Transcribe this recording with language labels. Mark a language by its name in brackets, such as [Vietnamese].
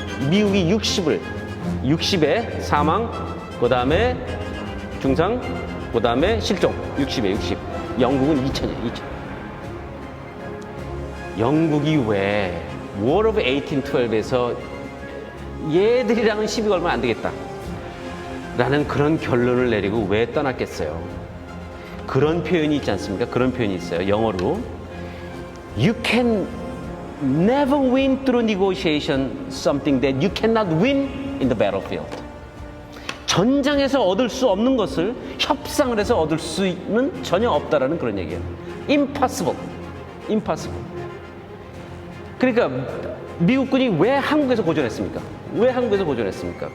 [Korean] 미국이 60에 사망, 그 다음에 중상, 그 다음에 실종. 60에 60. 영국은 2천이에요. 2천. 영국이 왜 War of 1812에서 얘들이랑은 시비가 얼마 안 되겠다 라는 그런 결론을 내리고 왜 떠났겠어요? 그런 표현이 있지 않습니까? 그런 표현이 있어요. [English] 영어로 You can never win through negotiation something that you cannot win in the battlefield. [Korean] 전장에서 얻을 수 없는 것을 협상을 해서 얻을 수는 전혀 없다라는 그런 얘기예요. [English] Impossible. Impossible. [Korean] 그러니까 미국군이 왜 한국에서 고전했습니까? 왜 한국에서 고전했습니까?